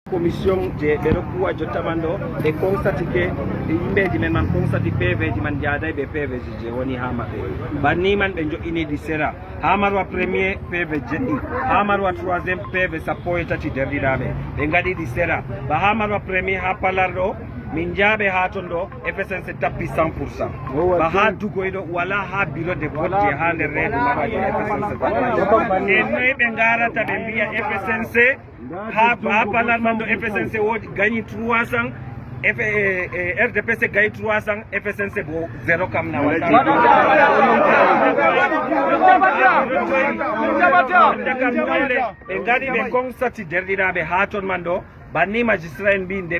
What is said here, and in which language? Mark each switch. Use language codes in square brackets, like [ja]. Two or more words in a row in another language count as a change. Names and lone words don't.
[ff] commission je ɓeɗo kuwa jottaman ɗo ɓe constatike yimɓeji men man constati PV ji man jaaday ɓe PV ji je woni ha maɓɓe banni man ɓe joƴinidi sera ha marwa [fr] premier PV [ff] jeɗɗi ha marwa [fr] troisiéme PV [ff] sappo e tati derɗiraɓe ɓe gaɗiɗi sera ba ha marwa premier ha palar ɗo min jaaɓe ha ton ɗo FSNC tappi 100%. ba ha dugoyɗo wala ha [fr] bureau de vote [ff] je ha nder reedu maɓaji FSNC e noyi ɓe garata ɓe mbiya FSNC ha palar man ɗo FSNC wodi gagni 300 RDPC gagni 300 FSNC bo 0 kam na wata ɓe gaɗi ɓe consati derɗiraɓe ha ton man ɗo banni magistrat en mbi nde